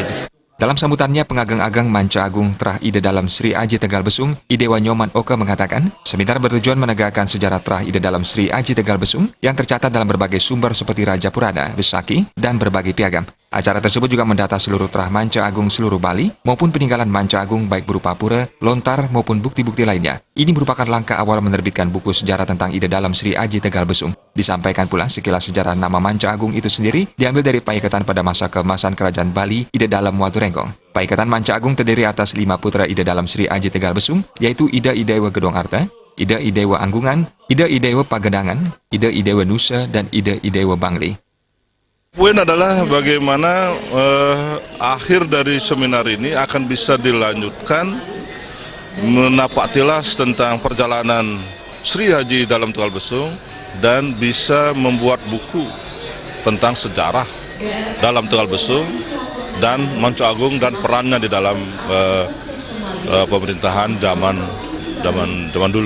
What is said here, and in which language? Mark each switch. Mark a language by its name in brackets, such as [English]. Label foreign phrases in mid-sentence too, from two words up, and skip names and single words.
[Indonesian] Dalam sambutannya, pengagang-agang Manca Agung Trah Ida Dalem Sri Aji Tegal Besung, Idewa Nyoman Oka mengatakan, seminar bertujuan menegakkan sejarah Trah Ida Dalem Sri Aji Tegal Besung yang tercatat dalam berbagai sumber seperti Raja Purada, Besaki, dan berbagai piagam. Acara tersebut juga mendata seluruh Trah Manca Agung seluruh Bali maupun peninggalan Manca Agung baik berupa pura, lontar maupun bukti-bukti lainnya. Ini merupakan langkah awal menerbitkan buku sejarah tentang Ida Dalem Sri Aji Tegal Besung. Disampaikan pula sekilas sejarah nama Manca Agung itu sendiri diambil dari paikatan pada masa keemasan Kerajaan Bali Ida Dalem Waturenggong. Paikatan Manca Agung terdiri atas 5 putra Ida Dalem Sri Aji Tegal Besung, yaitu Ida Idewa Gedong Arta, Ida Idewa Anggungan, Ida Idewa Pagedangan, Ida Idewa Nusa, dan Ida Idewa Bangli. Poin adalah bagaimana akhir dari seminar ini akan bisa dilanjutkan menapak tilas tentang perjalanan Sri Aji Dalem Tegal Besung dan bisa membuat buku tentang sejarah dalam Tegal Besung dan Manca Agung dan perannya di dalam pemerintahan zaman dulu.